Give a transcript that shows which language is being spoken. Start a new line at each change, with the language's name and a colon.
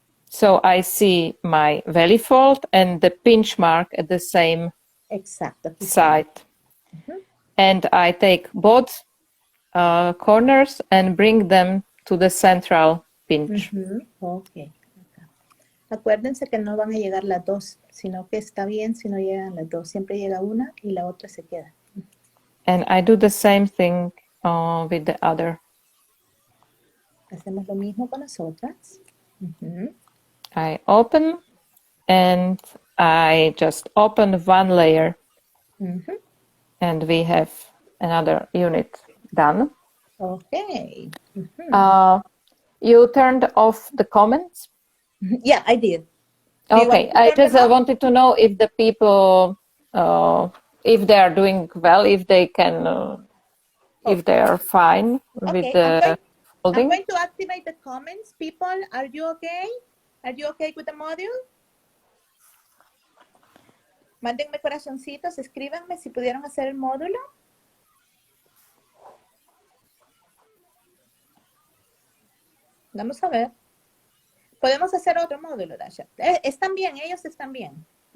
English: So I see my valley fold and the pinch mark at the same side. And I take both corners and bring them to the central pinch. Okay.
Spanish: Acuérdense que no van a llegar las dos, sino que está bien si no llegan las dos. Siempre llega una y la otra se queda.
English: And I do the same thing with the other.
Spanish: Hacemos lo mismo con las otras.
English: I open and I just open one layer. And we have another unit done. Okay. You turned off the comments? Yeah, I did. Okay, I just wanted to know if the people, if they are doing well, if they can, if they are fine with the folding. I'm going to activate the comments. People, are you okay? Are you okay with the module?
Spanish: Mándenme corazoncitos, escríbanme si pudieron hacer el módulo. Vamos a ver. Podemos hacer otro módulo, Dáša. Están bien, ellos están bien.